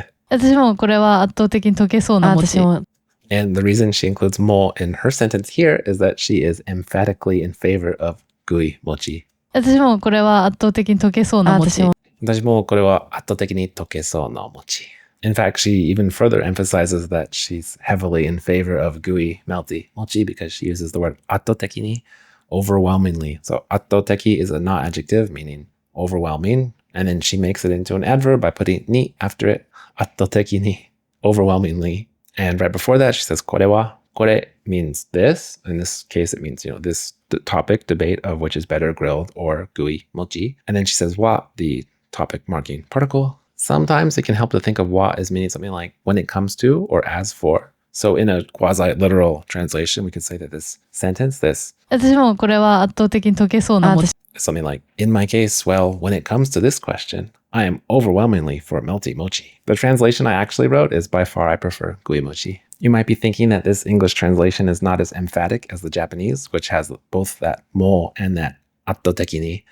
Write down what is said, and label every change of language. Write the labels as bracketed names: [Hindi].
[Japanese] 私もこれは圧倒的に溶けそうな餅。 [English] And the reason she includes mo in her sentence here is that she is emphatically in favor of gooey mochi. [Japanese] 私もこれは圧倒的に溶けそうな餅。私もこれは圧倒的に溶けそうな餅. [English] In fact, she even further emphasizes that she's heavily in favor of gooey, melty mochi because she uses the word 圧倒的に, overwhelmingly. So 圧倒的 is a na-adjective meaning overwhelming. And then she makes it into an adverb by putting ni after it. 圧倒的に, overwhelmingly. And right before that, she says これは. Kore means this. In this case, it means, this topic, debate of which is better, grilled or gooey mochi. And then she says wa, the topic marking particle. Sometimes it can help to think of wa as meaning something like when it comes to or as for. So in a quasi-literal translation, we could say that this sentence, this [Japanese] 私もこれは圧倒的に溶けそうな餅。 [English] something like, in my case, well, when it comes to this question, I am overwhelmingly for melty mochi. The translation I actually wrote is by far I prefer gooey mochi. You might be thinking that this English translation is not as emphatic as the Japanese, which has both that mo and that attotekki ni.